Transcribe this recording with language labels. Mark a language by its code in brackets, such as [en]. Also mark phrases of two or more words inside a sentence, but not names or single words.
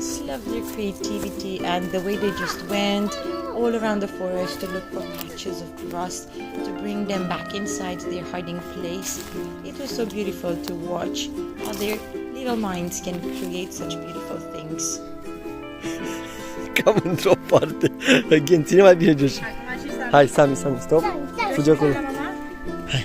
[en] I love their creativity and the way they just went all around the forest to look for patches of grass to bring them back inside their hiding place. It was so beautiful to watch how their little minds can create such beautiful things. Come on, drop party. Again, [ro] ține mai bine jos. Hai, Sami, stop. Fugi acolo. Hai.